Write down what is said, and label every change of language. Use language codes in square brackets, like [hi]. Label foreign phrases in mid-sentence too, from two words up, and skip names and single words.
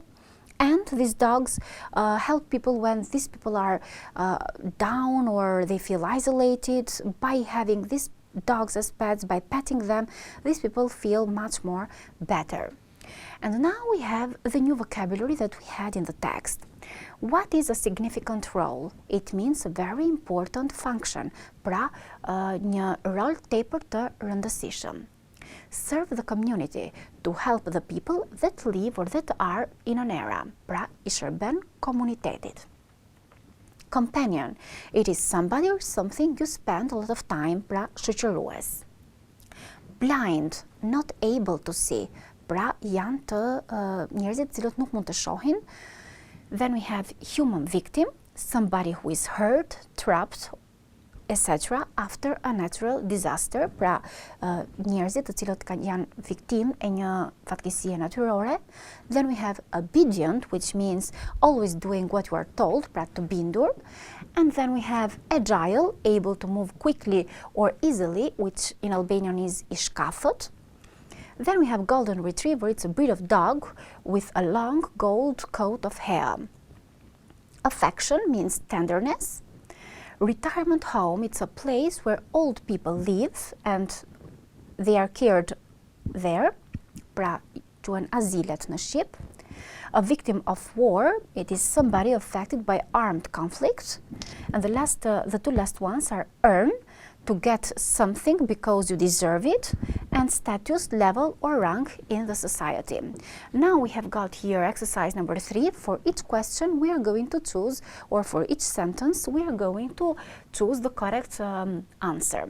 [en] And these dogs help people when these people are down or they feel isolated. By having these dogs as pets, by petting them, these people feel much more better. And now we have the new vocabulary that we had in the text. What is a significant role? It means a very important function. [sq] Pra, një rol tepër të rëndësishëm. [en] Serve the community, to help the people that live or that are in an area. [sq] Pra, I shërben komunitetit. [en] Companion, it is somebody or something you spend a lot of time, [sq] pra shoqërues. [en] Blind, not able to see. [sq] Pra, janë të njerëzit cilët nuk mund të shohin. [en] Then we have human victim, somebody who is hurt, trapped, etc. after a natural disaster. [sq] Pra, njerëzit të cilët janë viktim e një fatkesie natyrore. [en] Then we have obedient, which means always doing what you are told, [sq] pra të bindur. [en] And then we have agile, able to move quickly or easily, which in Albanian is [sq] I shkafët. [en] Then we have golden retriever. It's a breed of dog with a long gold coat of hair. Affection means tenderness. Retirement home, it's a place where old people live and they are cared there. [sq] Pra, quhen azilet në Shqip. [en] A victim of war, it is somebody affected by armed conflict. And the two last ones are earn, to get something because you deserve it, and status, level or rank in the society. Now we have got here exercise number 3. For each question we are going to choose, or for each sentence we are going to choose the correct answer.